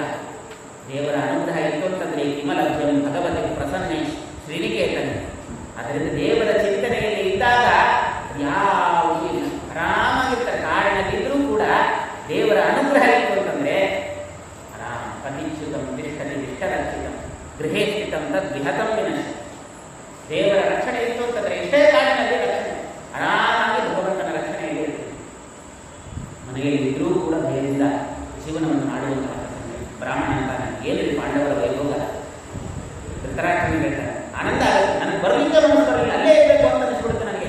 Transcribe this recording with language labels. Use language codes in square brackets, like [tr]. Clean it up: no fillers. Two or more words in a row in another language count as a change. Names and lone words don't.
[kn] ದೇವರ ಅನುಗ್ರಹ ಇತ್ತು ಅಂತಂದ್ರೆ [sa] ಕಿಮಲಭ್ಯಂ ಭಗವತಿ ಪ್ರಸನ್ನೆ ಶ್ರೀನಿಕೇತನ. [kn] ಅದರಿಂದ ದೇವರ ಚಿಂತನೆಯಲ್ಲಿ ಇದ್ದಾಗ ಯಾವುದೂ ಇಲ್ಲ, ಆರಾಮಾಗಿರ್ತಾರೆ. ಕಾಡಿನಲ್ಲಿದ್ದರೂ ಕೂಡ ದೇವರ ಅನುಗ್ರಹ ಇತ್ತು ಅಂತಂದ್ರೆ ಆರಾಮ. [sa] ಪತಿಚ್ಯುತಂ ತಿಷ್ಠತಿ ತಿಷ್ಠರಕ್ಷಿತಂ ಗೃಹೇ ಸ್ಥಿತಂ ತದ್ ವಿಹತಂ ವಿನಶ್ಯತಿ. [kn] ದೇವರ ರಕ್ಷಣೆ ಇತ್ತು ಅಂತಂದ್ರೆ ಎಷ್ಟೇ ಕಾಡಿನಲ್ಲಿ ರಕ್ಷಣೆ, ಆರಾಮಾಗಿ ಭಗವಂತನ ರಕ್ಷಣೆಯಲ್ಲಿ ಇರ್ತದೆ. ಮನೆಯಲ್ಲಿ ಇದ್ರೂ ಕೂಡ ಭಯದಿಂದ ಜೀವನವನ್ನು ಮಾಡುವಂತಹ ಬ್ರಾಹ್ಮಣ ಅಂತಾನೆ. ಏನಿದೆ ಪಾಂಡವರ ವೈಭೋಗ? ಧೃತರಾಷ್ಟ್ರನಿಗೆ ಹೇಳ್ತಾರೆ, ಆನಂದ ಆಗುತ್ತೆ, ನನಗೆ ಬರಲಿಕ್ಕೆ ಮನಸ್ಸು ಬರಲಿಲ್ಲ, ಅಲ್ಲೇ ಇರಬೇಕು ಅಂತ ಅನಿಸ್ಬಿಡುತ್ತೆ ನನಗೆ.